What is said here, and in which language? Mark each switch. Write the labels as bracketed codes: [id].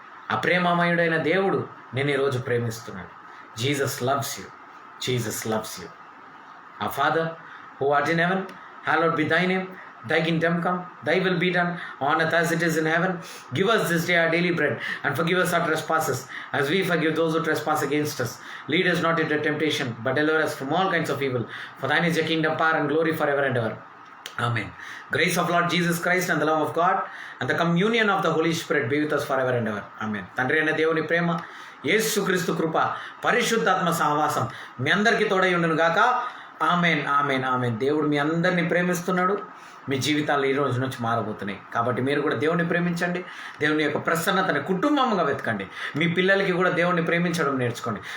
[te] ఆ ప్రేమమయుడైన దేవుడు నేను ఈరోజు ప్రేమిస్తున్నాను. [en] Jesus loves you. Our father who art in heaven, hallowed be thy name, thy kingdom come, thy will be done on earth as it is in heaven. Give us this day our daily bread, and forgive us our trespasses, as we forgive those who trespass against us. Lead us not into temptation, but deliver us from all kinds of evil. For thine is the kingdom, power, and glory forever and ever. Amen. Grace of Lord Jesus Christ and the love of God and the communion of the Holy Spirit be with us forever and ever. Amen. [te] తండ్రి అయిన దేవుని ప్రేమ, యేసుక్రీస్తు కృప, పరిశుద్ధాత్మ సహవాసం మీ అందరికీ తోడై ఉండును గాక. ఆమెన్. దేవుడు మీ అందరినీ ప్రేమిస్తున్నాడు. మీ జీవితాలు ఈ రోజు నుంచి మారబోతున్నాయి. కాబట్టి మీరు కూడా దేవుణ్ణి ప్రేమించండి. దేవుని యొక్క ప్రసన్నతని కుటుంబంగా వెతకండి. మీ పిల్లలకి కూడా దేవుణ్ణి ప్రేమించడం నేర్చుకోండి.